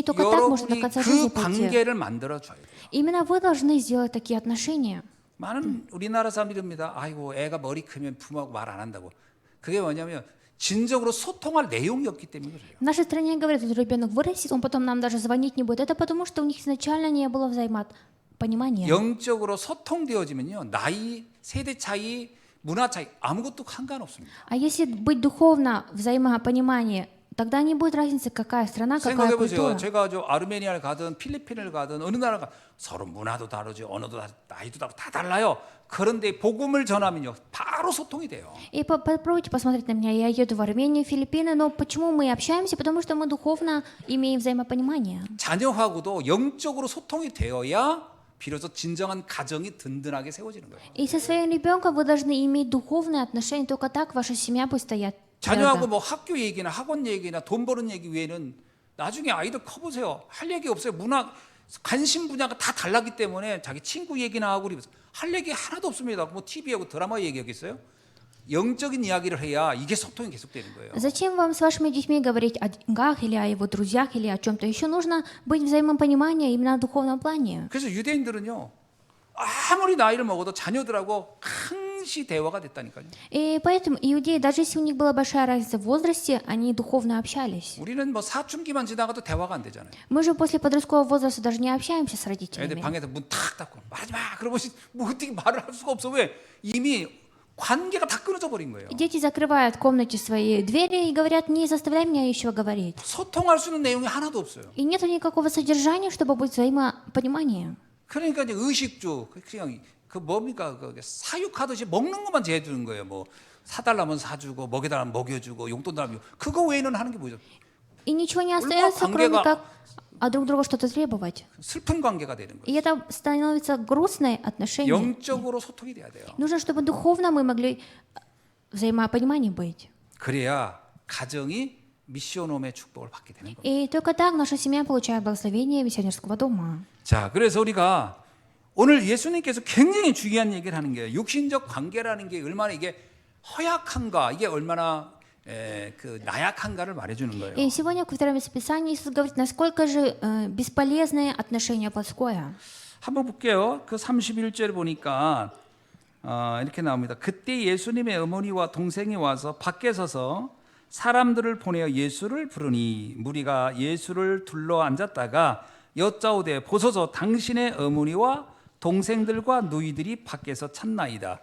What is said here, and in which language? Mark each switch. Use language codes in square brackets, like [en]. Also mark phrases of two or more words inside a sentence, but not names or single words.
[ru] Только так можно до [ko] 여러분이 [ru] конца [ko] 그 [ru] жизни пойти. [ko] 관계를 만들어줘야 돼요. [ru] Именно вы должны сделать такие отношения. [ko] 많은 우리나라 사람들입니다. 아이고 애가 머리 크면 부모하고 말 안 한다고. 그게 뭐냐면 진정으로 소통할 내용이 없기 때문에 그래요. [ru] В нашей стране говорят, что ребенок вырастет, он потом нам даже звонить не будет. Это потому, что у них изначально не было взаимопонимания. [ko] 영적으로 소통되어지면요 나이, 세대 차이, 문화 차이 아무것도 상관없습니다. [ru] А если быть духовно взаимопонимание, тогда не будет разницы, какая страна, какая [ko] 생각해보세요. [ru] культура. [ko] 제가 저 아르메니아를 가든 필리핀을 가든 어느 나라가 서로 문화도 다르죠. 언어도 나이도 다 달라요. 그런데 복음을 전하면요 바로 소통이 돼요. [ru] И попробуйте посмотреть на меня. Я еду в Армению, Филиппины, но почему мы общаемся? Потому что мы духовно имеем взаимопонимание. [ko] 자녀하고도 영적으로 소통이 되어야 비로소 진정한 가정이 든든하게 세워지는 거예요. [ru] И со своим ребенком вы должны иметь духовные отношения, только так ваша семья будет стоять [ko] 자녀하고 [ru] твердо. [ko] 뭐 학교 얘기나 학원 얘기나 돈 버는 얘기 외에는 나중에 아이들 커보세요. 할 얘기 없어요. 문화 관심 분야가 다 달랐기 때문에 자기 친구 얘기나 하고 그러면서 할 얘기 하나도 없습니다. 뭐 TV하고 드라마 얘기하겠어요? 영적인 이야기를 해야 이게 소통이 계속되는 거예요. [ru] Зачем вам с вашими детьми говорить о деньгах или о его друзьях или о чем-то еще? Нужно быть взаимопонимание именно на духовном плане. [ko] 그래서 유대인들은요 아무리 나이를 먹어도 자녀들하고 항시 대화가 됐다니까요. [ru] И поэтому иудеи, даже если у них была большая разница в возрасте, они духовно общались. [ko] 우리는 뭐 사춘기만 지나가도 대화가 안 되잖아요. [ru] Мы же после подросткового возраста даже не общаемся с [ko] 애들 [ru] родителями. [ko] 방에서 문 탁 닫고 말하지 마. 그러면 뭐 어떻게 말을 할 수가 없어. 왜? 이미 관계가 다 끊어져 버린 거예요. [ru] И дети закрывают в комнате свои двери и говорят, не заставляй меня еще говорить. [ko] 소통할 수 있는 내용이 하나도 없어요. [ru] И нет никакого содержания, чтобы быть взаимопонимание. [ko] 그러니까 이제 의식주 그냥 그 뭡니까 그 사육하듯이 먹는 것만 제해주는 거예요. 뭐 사달라면 사주고 먹여달라면 먹여주고 용돈 달라면 그거 외에는 하는 게 뭐죠? [ru] И ничего не остается, кроме как от друг друга что-то требовать. [ko] 슬픈 관계가 되는 [ru] И [ko] 거예요. [ru] это становится грустное отношение. [ko] 영적으로 소통이 돼야 돼요. [ru] Нужно, чтобы духовно мы могли взаимопонимание быть. [ko] 그래야 가정이 미시오놈의 축복을 받게 되는 겁니다. [ru] И только так наша семья получает благословение миссионерского дома. [ko] 자, 그래서 우리가 오늘 예수님께서 굉장히 중요한 얘기를 하는 게요. 육신적 관계라는 게 얼마나 이게 허약한가, 이게 얼마나 그 나약한가를 말해주는 거예요. [ru] И сегодня во втором Писании Иисус говорит, насколько же бесполезное отношение плотское. [ko] 한번 볼게요. 그 31절 보니까 이렇게 나옵니다. 그때 예수님의 어머니와 동생이 와서 밖에 서서 사람들을 보내어 예수를 부르니 무리가 예수를 둘러 앉았다가 여짜오되 보소서 당신의 어머니와 동생들과 누이들이 밖에서 찾나이다.